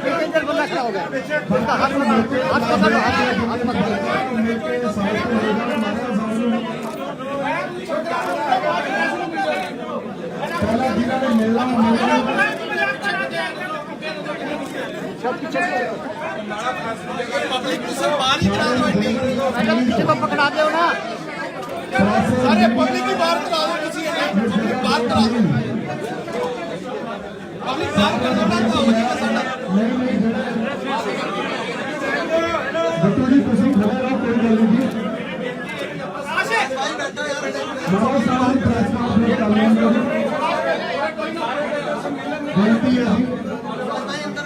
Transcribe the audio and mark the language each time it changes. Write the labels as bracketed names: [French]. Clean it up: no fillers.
[Hindi] एक बंदा खड़ा हो गया उसका हाथ पकड़ो हाथ पकड़ो [Punjabi] ਮਿਲ ਕੇ ਸਾਈਡ ਤੇ ਹੋ ਜਾਣਾ ਮਹਾਰਾਜ ਸਾਹਿਬ ਨੂੰ ਪਹਿਲਾਂ ਜਿਨ੍ਹਾਂ ਨੇ ਮਿਲਣਾ [Hindi] सब पीछे मैडम पीछे को पकड़ा दो ना सारे पब्लिक की बात करा दो किसी बात करा दो पब्लिक बात कर दो ना तो हो जाएगा साडा नहीं बिट्टू जी [Punjabi] ਤੁਸੀਂ ਖੜੇ ਰਹੋ ਕੋਈ ਗੱਲ ਨਹੀਂ ਬਹੁਤ ਸਾਰੀ ਪ੍ਰੈਸ ਕਾਨਫਰੰਸ ਕਰ ਲੈਂਦੇ [Hindi] ਬੇਨਤੀ है